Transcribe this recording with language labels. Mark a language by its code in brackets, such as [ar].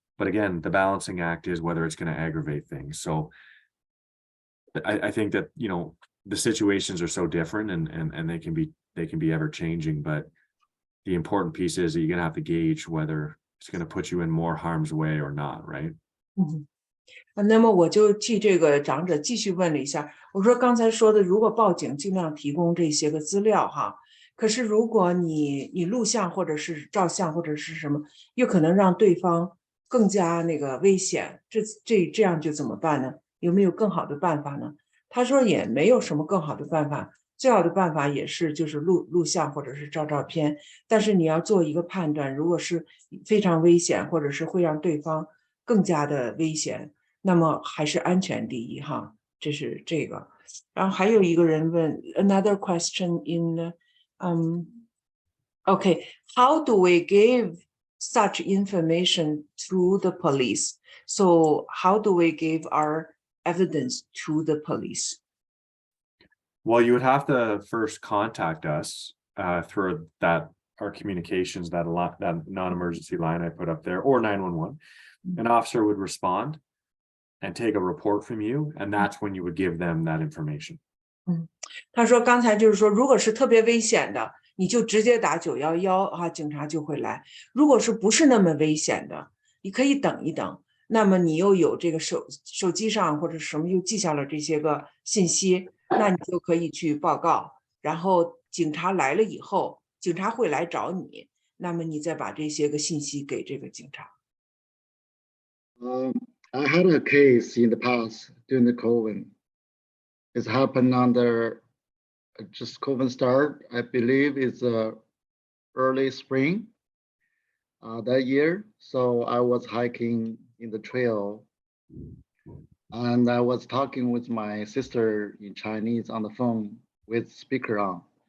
[en] But again, the balancing act is whether it's going to aggravate things. So I think that, you know, the situations are so different and they can be ever changing, but the important piece is that you're going to have to gauge whether it's going to put you in more harm's way or not, right? [zh] 那么我就替这个长者继续问了一下，我说刚才说的，如果报警尽量提供这些个资料哈，可是如果你录像或者是照相或者是什么，又可能让对方更加那个危险，这样就怎么办呢？有没有更好的办法呢？他说也没有什么更好的办法，最好的办法也是就是录像或者是照片，但是你要做一个判断，如果是非常危险或者是会让对方更加的危险，那么还是安全第一哈，这是这个。然后还有一个人问 [en] another question in okay, how do we give such information to the police? So how do we give our evidence to the police? Well, you would have to first contact us through our communications, that non-emergency line I put up there, or 911. An officer would respond and take a report from you, and that's when you would give them that information. [zh] 他说刚才就是说，如果是特别危险的，你就直接打911啊，警察就会来。如果是不是那么危险的，你可以等一等。那么你又有这个手机上或者什么又记下了这些个信息，那你就可以去报告。然后警察来了以后，警察会来找你，那么你再把这些个信息给这个警察。 [en] I had a case in the past during the COVID. It's happened under just COVID start. I believe it's early spring that year. So I was hiking in the trail, and I was talking with my sister in Chinese on the phone with speaker on.